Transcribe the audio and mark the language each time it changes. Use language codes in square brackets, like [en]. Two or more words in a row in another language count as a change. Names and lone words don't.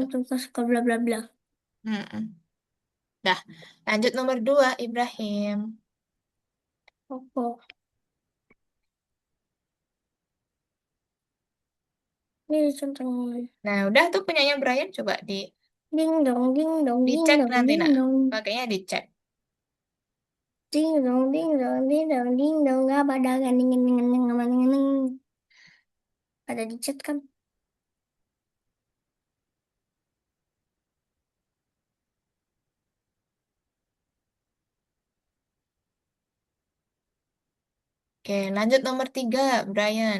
[id] tuh. tentang suka bla bla bla. Mm-mm. Dah, lanjut nomor dua, Ibrahim. Apa? Ini contohnya. Nah, udah tuh punyanya Brian, coba Ding dong, ding dong, ding dicek dong, nanti, ding nak. dong. Pakainya dicek. Ding dong, ding dong, ding dong, ding dong. Gak pada ganding, ganding, ganding, ganding, ganding. Ada di chat kan? Oke, lanjut nomor tiga, Brian.